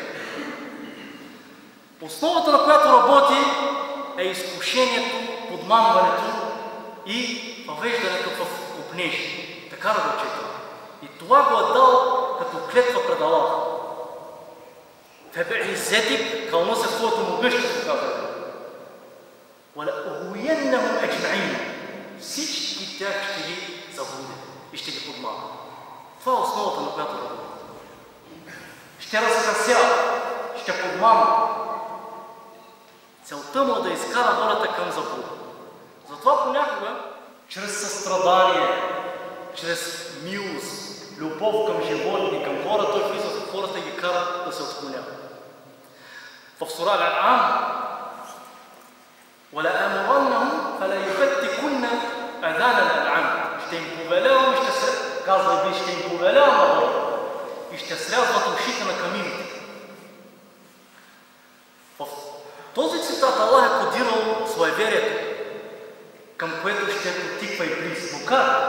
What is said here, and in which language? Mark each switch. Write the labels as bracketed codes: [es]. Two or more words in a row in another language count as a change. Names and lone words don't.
[bg] Основата, на която работи, е изкушението, подмамването и въвеждането в купнежи. Така работи. И това го е дал като клетва пред Аллах. Фебе'изетик, кълна се в твоето могъщество, казва. [ar] وَلَأُغْوِيَنَّهُمْ أَجْمَعِينَ. [bg] Всички тях ще ги заблудят и ще ги подмамят. Това е основата, на която работи. Ще разкрасява, ще подмамят. Целта му е да изкара хората към заблуда. Затова понякога, чрез състрадание, чрез милост, любов към животни, към хората, той влиза в хората и ги кара да се отклоняват. В сура [ar] Ал-Ан'ам وَلَأَمُرَنَّهُمْ فَلَيُبَتِّكُنَّ أَذَانَ الْأَنْعَامِ. [bg] Ще им повелявам и ще се казва Иблис, ще им повелявам на хората и ще срязват ушите на камините. В този цитат Аллах е кодирал суеверието, към което ще потиква Иблис. Но как?